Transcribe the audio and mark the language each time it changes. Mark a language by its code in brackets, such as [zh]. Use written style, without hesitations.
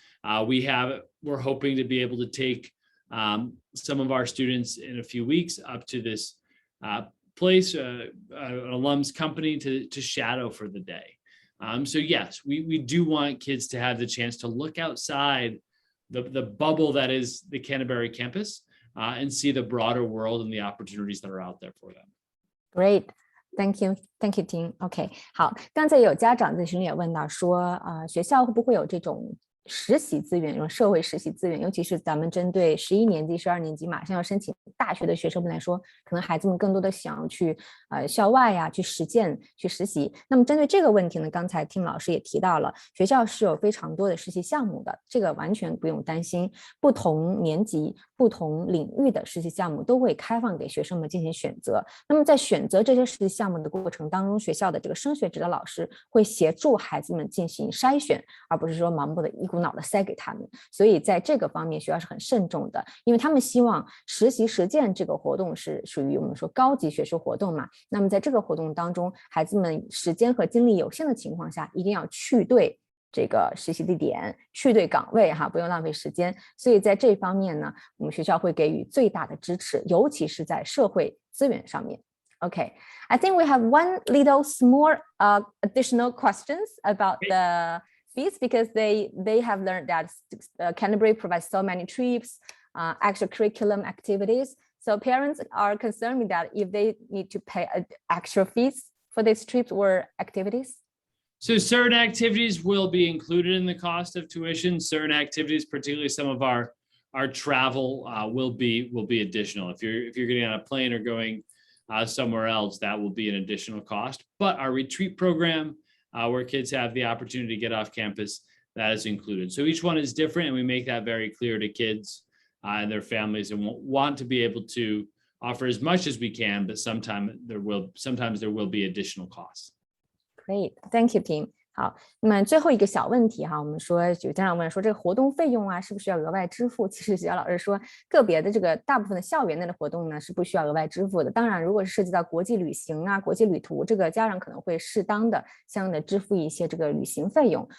[en] We're hoping to be able to take some of our students in a few weeks up to this place, an alum's company to shadow for the day. So yes, we do want kids to have the chance to look outside the bubble that is the Canterbury campus and see the broader world and the opportunities that are out there for them. Great. Thank you, Tim. [zh] OK， 好，刚才有家长在群里也问到说，学校会不会有这种实习资源，用社会实习资源，尤其是咱们针对11年级、12年级马上要申请大学的学生们来说，可能孩子们更多的想要去校外呀，去实践、去实习。那么针对这个问题呢，刚才Tim老师也提到了，学校是有非常多的实习项目的，这个完全不用担心。不同年级、不同领域的实习项目都会开放给学生们进行选择。那么在选择这些实习项目的过程当中，学校的这个升学指导老师会协助孩子们进行筛选，而不是说盲目的一股脑的塞给他们。所以在这个方面学校是很慎重的，因为他们希望实习实践这个活动是属于我们说高级学术活动嘛。那么在这个活动当中，孩子们时间和精力有限的情况下，一定要去对这个实习地点，去对岗位哈，不用浪费时间。所以在这方面呢，我们学校会给予最大的支持，尤其是在社会资源上面。 [en] Okay, I think we have one little small additional questions about the fees because they have learned that Canterbury provides so many trips, extracurriculum activities. So parents are concerned with that if they need to pay extra fees for these trips or activities. So certain activities will be included in the cost of tuition. Certain activities, particularly some of our travel, will be additional. If you're getting on a plane or going somewhere else, that will be an additional cost. But our retreat program, where kids have the opportunity to get off campus, that is included. So each one is different, and we make that very clear to kids and their families, and want to be able to offer as much as we can, but sometimes there will be additional costs. Great, thank you, Tim. [zh] 好，那么最后一个小问题哈，我们说有家长问说这个活动费用啊，是不是要额外支付？其实学校老师说，个别的这个大部分的校园内的活动呢是不需要额外支付的。当然，如果是涉及到国际旅行啊、国际旅途，这个家长可能会适当的相应的支付一些这个旅行费用。